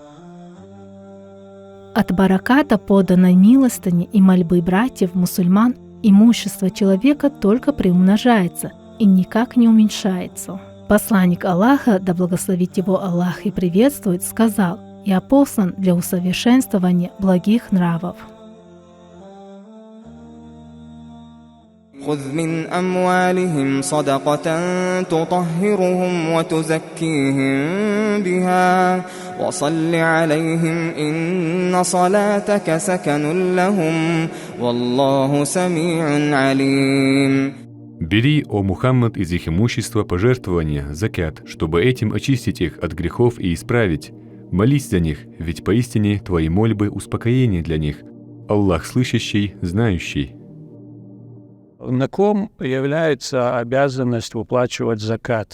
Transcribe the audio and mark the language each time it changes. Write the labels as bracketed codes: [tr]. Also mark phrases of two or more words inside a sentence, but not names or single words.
[ru] От бараката, поданной милостыни и мольбы братьев-мусульман, имущество человека только приумножается и никак не уменьшается. Посланник Аллаха, да благословит его Аллах и приветствует, сказал: «Я послан для усовершенствования благих нравов». [ar] خذ من أموالهم صدقة تطهرهم وتزكيهم بها وصل عليهم إن صلاتك سكن لهم والله سميع عليم. [ru] Бери, о Мухаммад, из их имущества пожертвования, закят, чтобы этим очистить их от грехов и исправить. Молись за них, ведь поистине твои мольбы успокоение для них. Аллах слышащий, знающий. На ком является обязанность выплачивать закат?